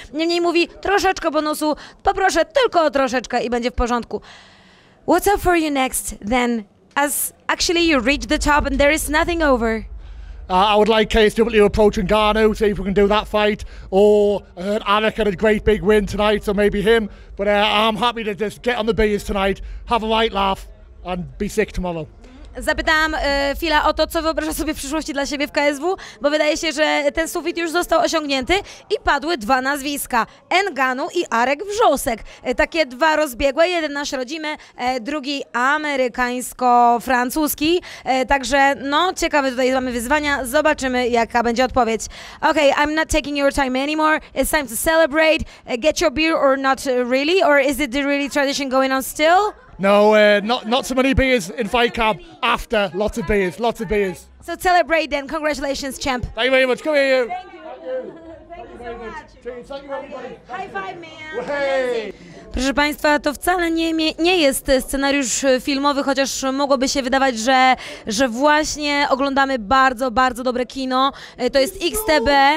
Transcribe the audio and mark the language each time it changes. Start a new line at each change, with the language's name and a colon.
Polish: Niemniej mówi, troszeczkę bonusu, poproszę tylko o troszeczkę i będzie w porządku.
English: What's up for you next, then, as actually you reach the top and there is nothing over? I would like KSW approach Ngannou, see if we can do that fight. Or I heard Alec had a great big win tonight, so maybe him. But I'm happy to just get on the beers tonight, have a light laugh and be sick tomorrow.
Polish: Zapytałam Phila o to, co wyobraża sobie w przyszłości dla siebie w KSW, bo wydaje się, że ten sufit już został osiągnięty i padły dwa nazwiska, Ngannou i Arek Wrzosek. Takie dwa rozbiegłe, jeden nasz rodzimy, drugi amerykańsko-francuski. Także no, ciekawe tutaj mamy wyzwania, zobaczymy jaka będzie odpowiedź.
English: Okay, I'm not taking your time anymore, it's time to celebrate, get your beer or not really, or is it the really tradition going on still? No, not so many beers in fight camp. After, lots of beers. So celebrate then. Congratulations, champ. Thank you very much. Come here, you. Thank you. High five, man.
Polish: Proszę Państwa, to wcale nie jest scenariusz filmowy, chociaż mogłoby się wydawać, że właśnie oglądamy bardzo, bardzo dobre kino. To jest XTB.